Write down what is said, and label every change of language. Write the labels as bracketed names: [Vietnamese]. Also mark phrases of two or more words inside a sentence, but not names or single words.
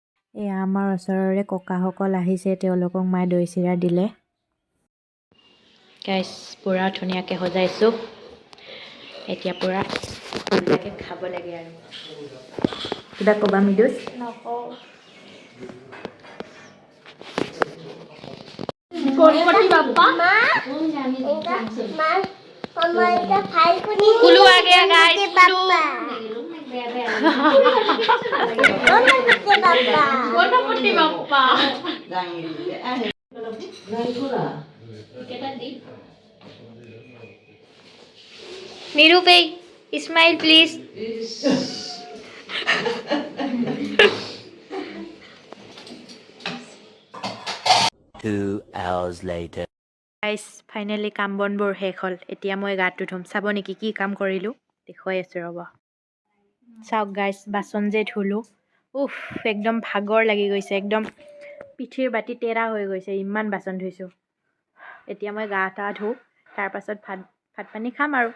[Assamese] এয়া আমাৰ ওচৰৰে ককাসকল আহিছে, তেওঁলোকক মায়ে দৈ চিৰা দিলে। গাইছ পূৰা ধুনীয়াকৈ সজাইছোঁ, এতিয়া পূৰা ধুনীয়াকৈ খাব লাগে আৰু। কিবা ক'বা মৃদুস? নকওঁ। [Hindi] गणपति बाप्पा कुलू आ गया गाइस, कुलू गणपति बाप्पा नीरू पे [English] smile please. 2 hours later. [Assamese] গাইছ ফাইনেলি কাম বনবোৰ শেষ হ'ল, এতিয়া মই গাটো ধুম। চাব নেকি কি কাম কৰিলোঁ? দেখুৱাই আছোঁ ৰ'ব। চাওক গাইছ, বাচন যে ধুলোঁ, উফ একদম ভাগৰ লাগি গৈছে, একদম পিঠিৰ বাতি টেৰা হৈ গৈছে, ইমান বাচন ধুইছোঁ। এতিয়া মই গা টা ধুওঁ, তাৰপাছত ভাত পানী খাম আৰু।